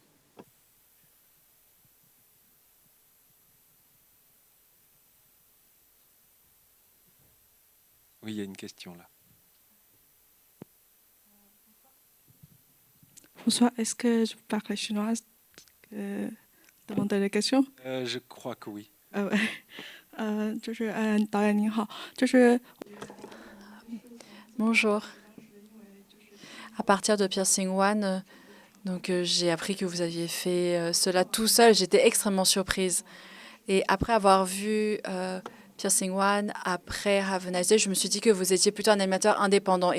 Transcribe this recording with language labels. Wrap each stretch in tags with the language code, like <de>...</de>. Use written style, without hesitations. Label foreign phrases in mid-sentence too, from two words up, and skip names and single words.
<fr>Oui, il y a une question là. Bonsoir, est-ce que je parle chinois demander la question? Je crois que oui.</fr> <zh>导演您好，就是</zh> <fr>Bonjour. À partir de Piercing One, donc j'ai appris que vous aviez fait cela tout seul. J'étais extrêmement surprise. Et après avoir vu Piercing One, après Have a Nice Day, je me suis dit que vous étiez plutôt un animateur indépendant.</fr>